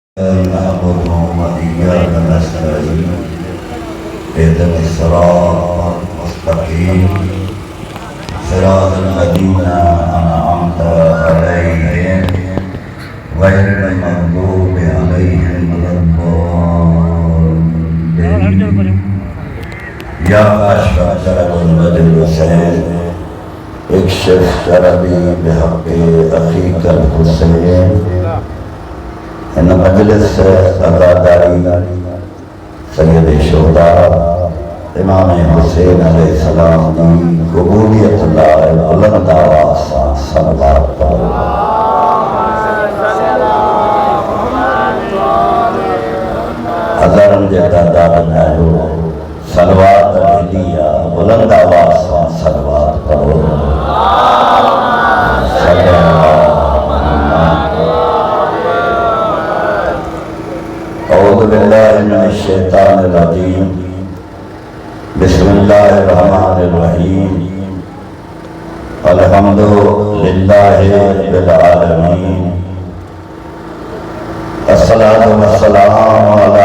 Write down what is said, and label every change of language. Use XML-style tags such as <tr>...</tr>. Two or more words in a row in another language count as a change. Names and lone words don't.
<ar>نعبد وإياك نستعين اهدنا الصراط المستقيم صراط الذين أنعمت عليهم غير المغضوب عليهم ولا الضالين يا كاشف كرب البدر والحسين اكشف كربي بحق أخيك الحسين</ar> <sd>इन मजलिस अदादारी सैयद शुहदा इमाम हुसैन अलैहिस्सलाम की कबूलियत लाए बुलंद आवाज़ सां सलवात पढ़ो। हज़ारनि जे तादाद में आयो सलवात मिलिया बुलंद आवाज़ सां सलवात पढ़ो।</sd> <ar>أعوذ بالله من الشيطان الرجيم بسم الله الرحمن الرحيم الحمد لله رب العالمين الصلاة والسلام على</ar>